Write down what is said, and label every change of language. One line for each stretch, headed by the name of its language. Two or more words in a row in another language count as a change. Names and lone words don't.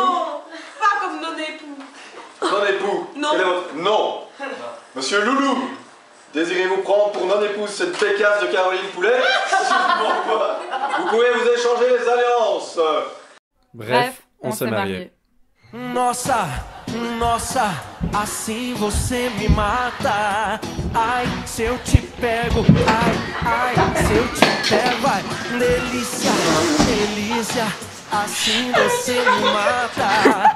French: Non, pas comme nos époux. Non époux. Non. Quel est votre... Non. Monsieur Loulou. Désirez-vous prendre pour non-épouse cette pécasse de Caroline Poulet? Sûrement pas. Vous pouvez vous échanger les alliances. Bref, on s'est mariés.
Portuguese: Nossa, nossa, assim você me mata. Ai, se eu te pego, ai, se eu te pego, ai, delícia, delícia, assim você me mata.